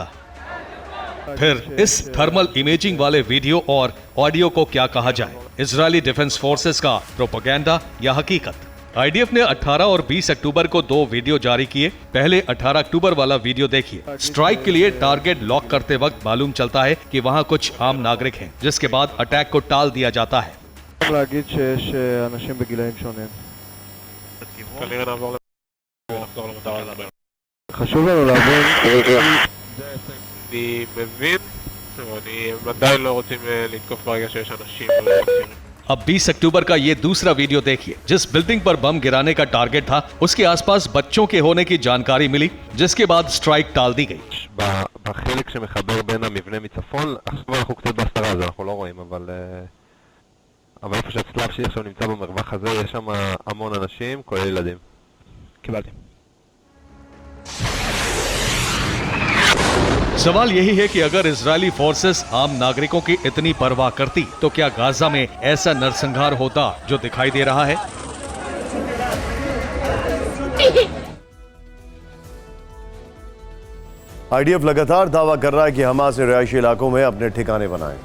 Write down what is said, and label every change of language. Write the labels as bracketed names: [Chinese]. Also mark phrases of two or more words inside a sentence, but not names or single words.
[Hindi] फिर इस थर्मल इमेजिंग वाले वीडियो और ऑडियो को क्या कहा जाए, इजरायली डिफेंस फोर्सेस का प्रोपेगेंडा या हकीकत? आईडीएफ ने 18 और 20 अक्टूबर को 2 वीडियो जारी किए। पहले 18 अक्टूबर वाला वीडियो देखिए। स्ट्राइक के लिए टारगेट लॉक करते वक्त मालूम चलता है कि वहां कुछ आम नागरिक हैं, जिसके बाद अटैक को टाल दिया जाता है। [Hebrew] אני מבין, אבל עדיין לא רוצים לתקוף ברגע שיש אנשים. [Hindi] अब 20 अक्टूबर का ये दूसरा वीडियो देखिए। जिस बिल्डिंग पर बम गिराने का टारगेट था उसके आसपास बच्चों के होने की जानकारी मिली, जिसके बाद स्ट्राइक टाल दी गई। [Hebrew] בחלק שמחבר בין המבנה מצפון, עכשיו אנחנו קצת בהסתרה, אז אנחנו לא רואים, אבל איפה שהצלב שלי עכשיו נמצא במרווח הזה, יש שם המון אנשים, כולל ילדים. קיבלתי. [Hindi] सवाल यही है कि अगर इजरायली फोर्सेस आम नागरिकों की इतनी परवाह करती तो क्या गाजा में ऐसा नरसंहार होता जो दिखाई दे रहा है? आईडीएफ लगातार दावा कर रहा है कि हमास ने रिहायशी इलाकों में अपने ठिकाने बनाए।